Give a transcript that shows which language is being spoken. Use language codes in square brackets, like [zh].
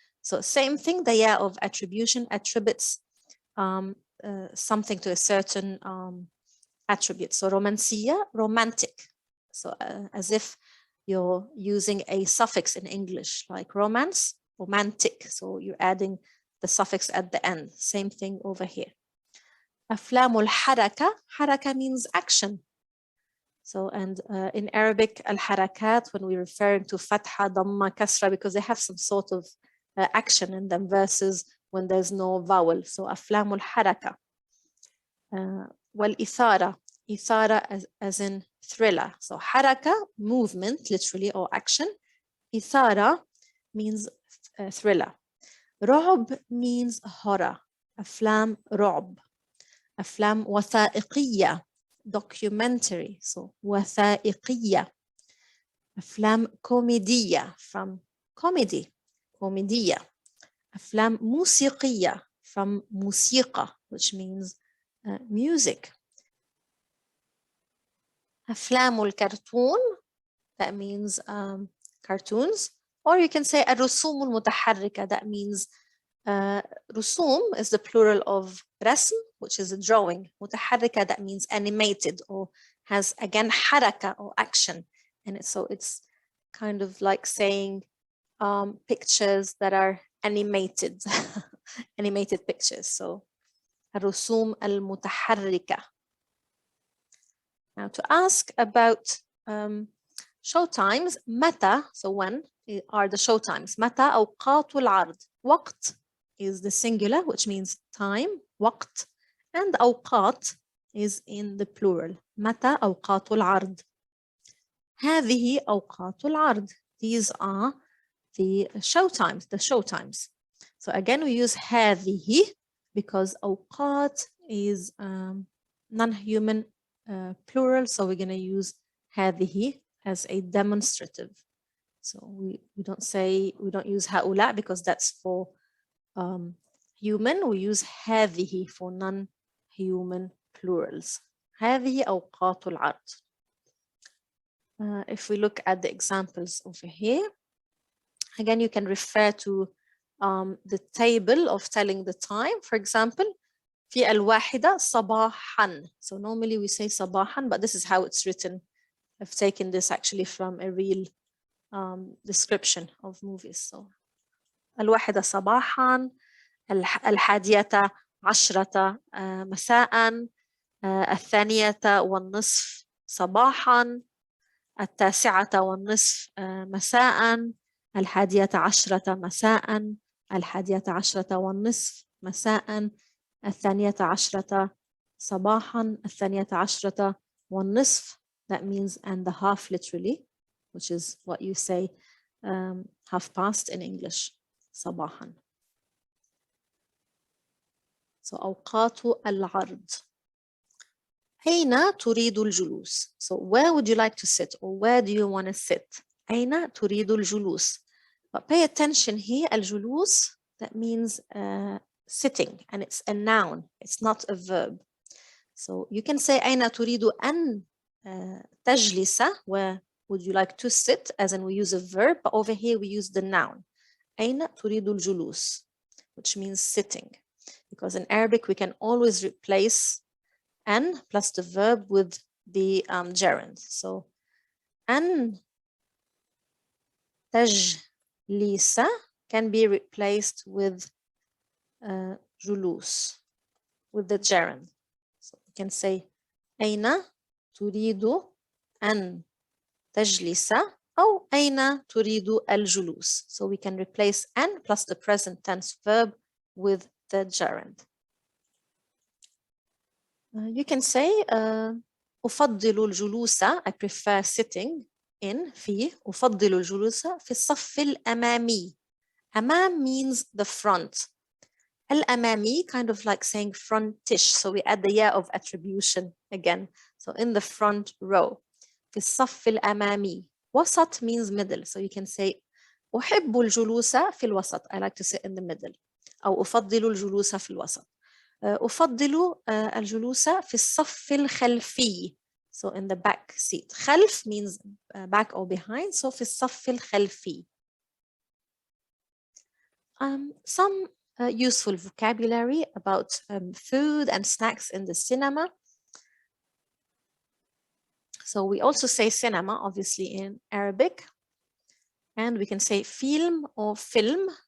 [en] So same thing, the ya of attribution attributes something to a certain attribute. So romansiyya, romantic. So as if you're using a suffix in English, like romance, romantic. So you're adding the suffix at the end. Same thing over here. [ar] أفلام الحركة, حركة [en] means action. So, and in Arabic, al-harakat, when we're referring to fatha, dhamma, kasra, because they have some sort of action in them versus when there's no vowel. [ar] So أفلام الحركة. [en] والإثارة, إثارة as in thriller. So حركة, movement, literally, or action. إثارة means thriller. رعب means horror. [ar] أفلام رعب. أفلام وثائقية, documentary. So وثائقية. أفلام كوميدية, [en] from comedy, [ar] كوميدية. أفلام موسيقية, [en] from موسيقى, which means music. [ar] أفلام الكرتون, [en] that means cartoons. Or you can say [ar] الرسوم المتحركة, [en] that means رسوم is the plural of رسم, which is a drawing. متحركة, that means animated or has again حركة or action. And so it's kind of like saying pictures that are animated, animated pictures. [ar] So الرسوم المتحركة. [en] Now to ask about showtimes, متى, so when are the showtimes? [ar] متى أوقات العرض. [en] وقت is the singular, which means time, وقت, and أوقات is in the plural. [ar] متى أوقات العرض. هذه أوقات العرض. [en] These are the showtimes, the showtimes. So again, we use هذه because أوقات is non-human plural, so we're going to use هذه as a demonstrative. So we don't use هؤلاء because that's for human. We use هذه for non-human plurals. [ar] هذه أوقات العرض. [en] If we look at the examples over here, again, you can refer to the table of telling the time. For example, [ar] في الواحدة صباحا. [en] So normally we say صباحا, but this is how it's written. I've taken this actually from a real description of movies. [ar] So الواحدة صباحا, الحادية عشرة مساء, الثانية والنصف صباحا, التاسعة والنصف مساء, الحادية عشرة مساء, الحادية عشرة والنصف مساء, الثانية عشرة صباحا, الثانية عشرة والنصف. [en] That means and the half literally, which is what you say half past in English. [ar] صباحا. So أوقات العرض. أين تريد الجلوس? [en] So where would you like to sit, or where do you want to sit? [ar] أين تريد الجلوس? [en] But pay attention here, الجلوس, that means sitting, and it's a noun, it's not a verb. So you can say [ar] أين تريد أن تجلس, [en] where would you like to sit, as in we use a verb, but over here we use the noun. [ar] أين تريد الجلوس, [en] which means sitting. Because in Arabic we can always replace an plus the verb with the gerund. So أن تجلس can be replaced with جلوس, with the gerund. So you can say [ar] أين تريد أن تجلس أو أين تريد الجلوس. [en] So we can replace أن plus the present tense verb with the gerund. You can say [ar] أفضل الجلوس, [en] I prefer sitting, [ar] in في أفضل الجلوس في الصف الأمامي. [en] أمام means the front. الأمامي kind of like saying frontish, so we add the ya of attribution again. So in the front row. [ar] في الصف الأمامي. [en] وسط means middle, so you can say [ar] أحب الجلوس في الوسط. [en] I like to sit in the middle. [ar] أو أفضل الجلوس في الوسط. أفضل الجلوس في الصف الخلفي. [en] So in the back seat. خلف means back or behind, so [ar] في الصف الخلفي. [en] Some useful vocabulary about food and snacks in the cinema. So we also say cinema, obviously, in Arabic. And we can say film or film.